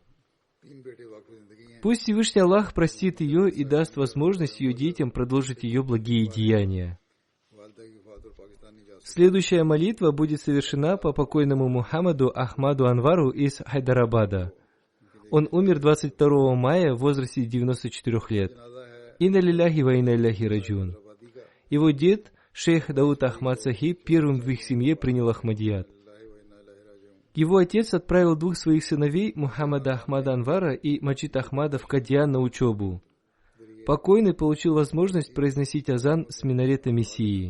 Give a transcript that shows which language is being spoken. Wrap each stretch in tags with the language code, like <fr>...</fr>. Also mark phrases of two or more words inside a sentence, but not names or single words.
<ru>Пусть Всевышний Аллах простит ее и даст возможность ее детям продолжить ее благие деяния. Следующая молитва будет совершена по покойному Мухаммаду Ахмаду Анвару из Хайдарабада. Он умер 22 мая в возрасте 94 лет.</ru> <ar>إنا لله وإنا إليه راجعون.</ar> <ru>Его дед, шейх Дауд Ахмад Сахиб, первым в их семье принял Ахмадият. Его отец отправил двух своих сыновей, Мухаммада Ахмада Анвара и Маджид Ахмада, в Кадьян на учебу. Покойный получил возможность произносить азан с минарета Мессии.</ru>